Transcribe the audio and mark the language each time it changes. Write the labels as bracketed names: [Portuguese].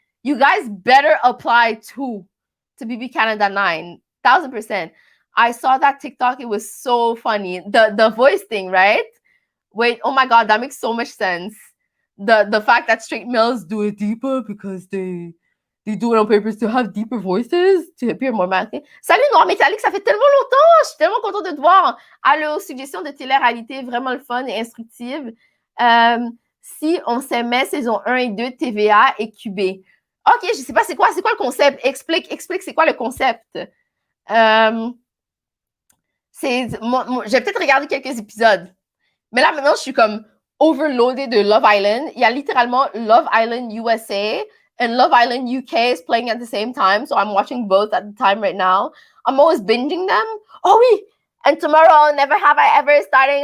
[English] You guys better apply to BB Canada 9. 1000%. I saw that TikTok. It was so funny. The voice thing, right? Wait, oh my God, that makes so much sense. The fact that straight males do it deeper because they do it on purpose to have deeper voices, to appear more masculine. [French] Salut Noir Métallique, ça fait tellement longtemps! Je suis tellement contente de te voir. Allô, suggestion de télé-réalité, vraiment le fun et instructive. Si on s'aimait, saison 1 et 2 TVA et QB. OK, je sais pas, c'est quoi le concept? Explique, c'est quoi le concept? J'ai peut-être regardé quelques épisodes. Mais là, maintenant, je suis comme overloaded de Love Island. Il y a littéralement [English] Love Island USA and Love Island UK is playing at the same time. So I'm watching both at the time right now. I'm always binging them. [French] Oh oui! [English] And tomorrow, Never Have I Ever is starting.